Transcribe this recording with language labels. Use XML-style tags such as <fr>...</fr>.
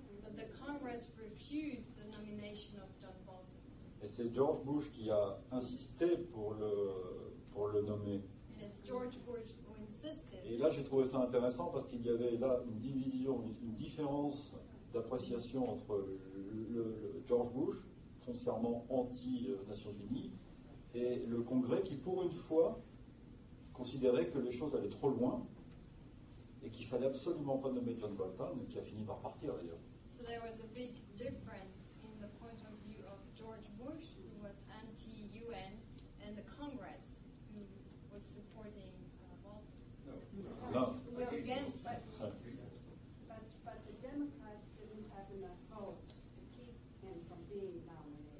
<en>But the Congress refused the nomination of John Bolton.</en> <fr>Et c'est George Bush qui a insisté pour le nommer.</fr> <en>And it's George Bush who insisted.</en> <fr>Et là, j'ai trouvé ça intéressant parce qu'il y avait là une division, une différence d'appréciation entre le George Bush, foncièrement anti-Nations Unies, et le Congrès qui, pour une fois, considérait que les choses allaient trop loin et qu'il fallait absolument pas nommer John Bolton, qui a fini par partir d'ailleurs.</fr> <en>So there was a big difference in the point of view of George Bush, who was anti-UN, and the Congress, who was supporting Bolton. No. Who was against it. But the Democrats didn't have enough votes to keep him from being nominated.</en>